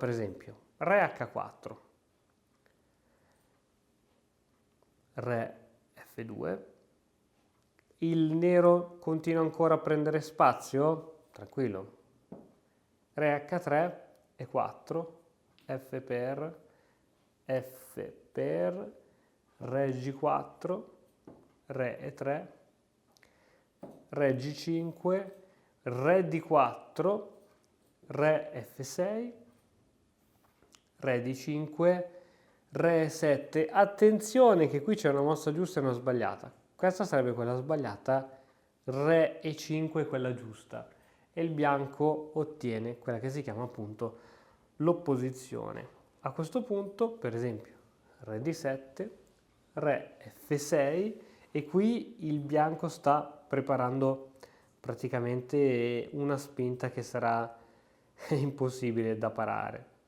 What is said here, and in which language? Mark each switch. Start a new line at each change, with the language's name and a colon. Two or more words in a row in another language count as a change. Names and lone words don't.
Italian: Per esempio Re H4, Re F2, il nero continua ancora a prendere spazio? Tranquillo. Re H3 e 4, F per, Re G4, Re E3, Re G5, Re D4, Re F6, Re D5, Re E7. Attenzione che qui c'è una mossa giusta e una sbagliata. Questa sarebbe quella sbagliata, Re E5 quella giusta. e il bianco ottiene quella che si chiama appunto l'opposizione. A questo punto, per esempio, re di 7, re F6 e qui il bianco sta preparando praticamente una spinta che sarà impossibile da parare.